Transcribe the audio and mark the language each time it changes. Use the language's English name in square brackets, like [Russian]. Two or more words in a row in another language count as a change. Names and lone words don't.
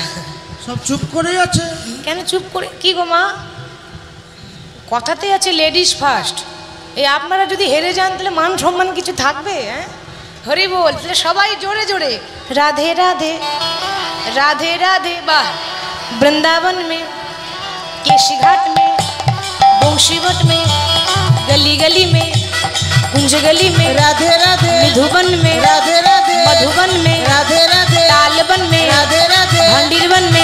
[Bangla] সব চুপ করে আছে কেন চুপ করে কি গো মা কথাতে আছে [English] ladies first [Bangla] এই আপনারা যদি হেরে যান তাহলে মান সম্মান কিছু থাকবে হ্যাঁ হরি বল তাহলে সবাই জোরে জোরে [Hindi] राधे राधे राधे राधे वाह वृंदावन में केशी घाट में बंशीवट में गली गली में कुंज गली में राधे राधे निधुवन में राधे राधे मधुबन में राधे राधे तालबन में राधे राधे भंडीरवन में